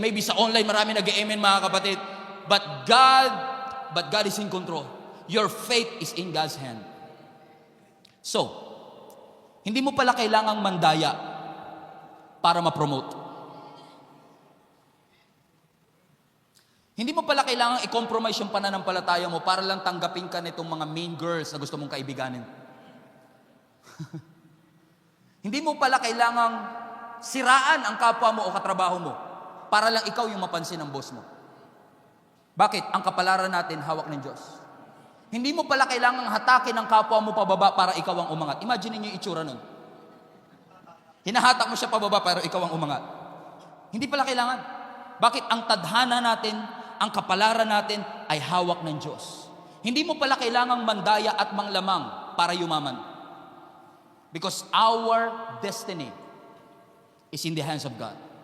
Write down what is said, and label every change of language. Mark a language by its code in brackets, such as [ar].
[tl] Maybe sa online marami nag-amen mga kapatid. [en] But God is in control. Your faith is in God's hand. [tl] So, hindi mo pala kailangang mandaya para ma-promote. Hindi mo pala kailangang i-compromise yung pananampalataya mo para lang tanggapin ka nitong mga mean girls na gusto mong kaibiganin. Hindi mo pala kailangang siraan ang kapwa mo o katrabaho mo para lang ikaw yung mapansin ng boss mo. Bakit? Ang kapalaran natin hawak ng Diyos. Hindi mo pala kailangang hatakin ang kapwa mo pababa para ikaw ang umangat. Imagine niyo yung itsura nun. Hinahatak mo siya pababa para ikaw ang umangat. Hindi pala kailangan. Bakit? Ang tadhana natin, ang kapalaran natin ay hawak ng Diyos. Hindi mo pala kailangang mandaya at manglamang para yumaman. [en] Because our destiny is in the hands of God.